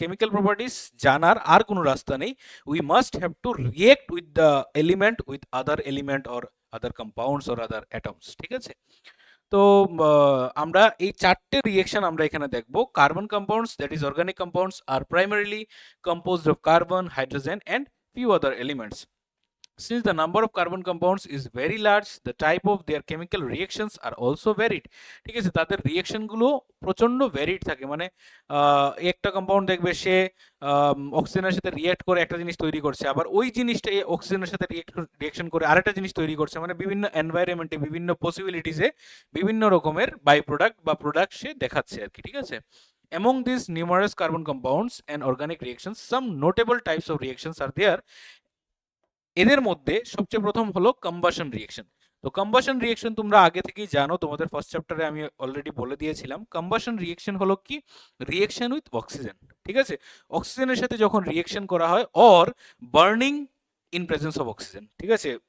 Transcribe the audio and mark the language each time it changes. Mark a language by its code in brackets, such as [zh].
[bn] Chemical properties জানার আর কোনো রাস্তা নেই, [en] We must have to react with the element, with other element or other compounds or other atoms, ঠিক আছে? [bn] তো আমরা এই চারটে রিয়েকশন আমরা এখানে দেখব। [en] Carbon compounds, that is organic compounds, আর primarily composed of carbon, hydrogen and few other elements. Since the number of carbon compounds is very large, the type of their chemical reactions are also varied. [bn] ঠিক আছে, তাদের reaction গুলো প্রচন্ড varied থাকে, মানে একটা compound দেখবে সে অক্সিজেনের সাথে রিয়েক্ট করে একটা জিনিস তৈরি করছে, আবার ওই জিনিসটা অক্সিজেনের সাথে রিয়েকশন করে আরেকটা জিনিস তৈরি করছে, মানে বিভিন্ন এনভায়রনমেন্টে, বিভিন্ন পসিবিলিটিসে বিভিন্ন রকমের বাই প্রোডাক্ট বা প্রোডাক্ট সে দেখাচ্ছে আর কি, ঠিক আছে? [en] Among these numerous carbon compounds and organic reactions, some notable types of reactions are there. [bn] এদের মধ্যে সবচেয়ে প্রথম হলো কম্বাশন রিয়েকশন। তো কম্বাশন রিয়েকশন তোমরা আগে থেকেই জানো, তোমাদের ফার্স্ট চ্যাপ্টারে আমি অলরেডি বলে দিয়েছিলাম। কম্বাশন রিয়েকশন হলো কি, [en] reaction with oxygen, [bn] ঠিক আছে? অক্সিজেনের সাথে যখন রিয়েকশন করা হয়, [en] or burning in presence of oxygen, [bn] ঠিক আছে?